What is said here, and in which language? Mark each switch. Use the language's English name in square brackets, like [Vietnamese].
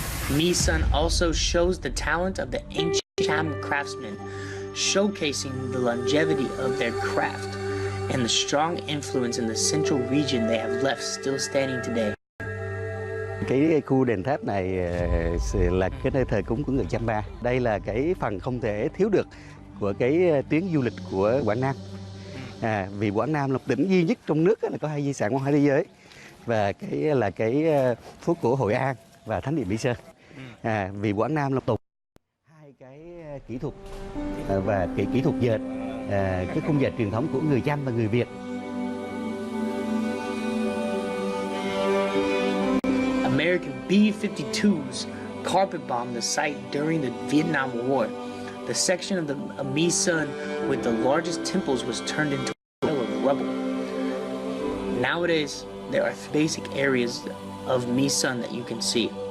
[English] My Sơn also shows the talent of the ancient Cham craftsmen, showcasing the longevity of their craft and the strong influence in the central region they have left still standing today. [Vietnamese] Cái khu đền tháp này là cái nơi thờ cúng của người Champa. Đây là cái phần không thể thiếu được của cái tuyến du lịch của Quảng Nam. Vì Quảng Nam là tỉnh duy nhất trong nước là có 2 di sản văn hóa thế giới, và cái là cái phố cổ Hội An và thánh địa Mỹ Sơn. Vì Quảng Nam là tồn 2 cái kỹ thuật và kỹ thuật dệt, cái khung dệt truyền thống của người Chăm và người Việt. [English] American B-52s carpet bombed the site during the Vietnam War. The section of the My Sơn with the largest temples was turned into a pile of rubble. Nowadays, there are 3 basic areas of My Sơn that you can see.